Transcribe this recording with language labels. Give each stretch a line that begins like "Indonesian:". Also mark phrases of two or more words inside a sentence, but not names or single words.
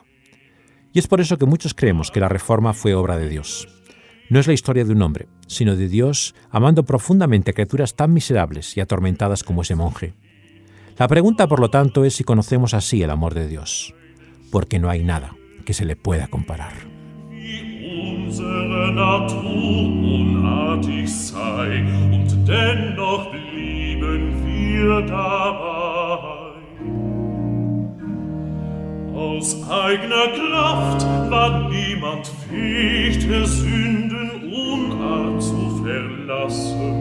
Spanish: Y es por eso que muchos creemos que la Reforma fue obra de Dios. No es la historia de un hombre, sino de Dios amando profundamente a criaturas tan miserables y atormentadas como ese monje. La pregunta, por lo tanto, es si conocemos así el amor de Dios, porque no hay nada que se le pueda comparar.
German: Unsere Natur unartig sei, und dennoch blieben wir dabei. Aus eigener Kraft war niemand fähig, der Sünden Unart zu verlassen.